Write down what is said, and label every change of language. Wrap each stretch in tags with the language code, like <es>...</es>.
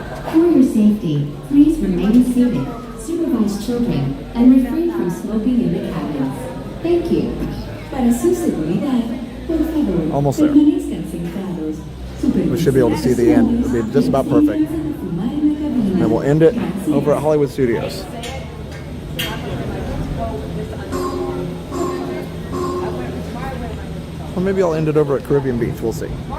<en>For your safety, please remain seated, supervise children, and refrain from smoking in the cabins. Thank you.</en> <es>Para su seguridad, por favor,</es> <en>Almost there.</en> <es>permanezcan sentados.</es> <en>We should be able to see the end. It'll be just about perfect. And we'll end it over at Hollywood Studios. Or maybe I'll end it over at Caribbean Beach. We'll see.</en>